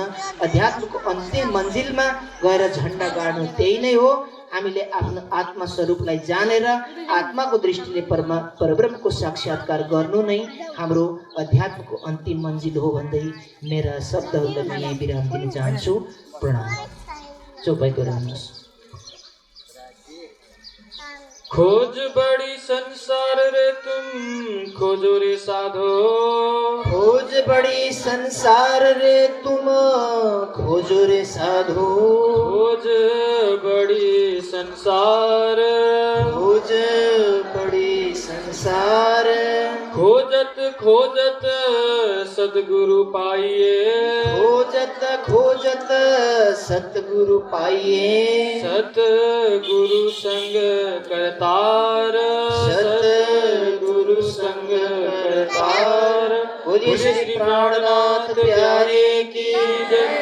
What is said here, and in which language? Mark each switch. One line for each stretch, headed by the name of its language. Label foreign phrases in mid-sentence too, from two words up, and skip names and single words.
Nepali: अध्यात्मको अन्तिम मन्जिलमा गएर झन्डा गाड्नु त्यही नै हो। हामीले आफ्नो आत्मा स्वरूपलाई जानेर आत्माको दृष्टिले परब्रह्मको साक्षात्कार गर्नु नै हाम्रो अध्यात्मको अन्तिम मन्जिल हो भन्दै मेरा शब्दहरूलाई म यही विराम दिन चाहन्छु। प्रणाम। चौपाइको रहनुहोस्।
Hindi: खोज बड़ी संसार रे तुम खोजो रे साधो। खोज बड़ी संसार रे तुम खोजो रे साधो। खोज बड़ी संसार। खोज बड़ी संसार। खोजत खोजत सद्गुरु पाइए। खोजत खोजत सतगुरु पाइए। सतगुरु संग करतार। सतगुरु संग करतार। बोलिए श्री प्राणनाथ प्यारे की जय।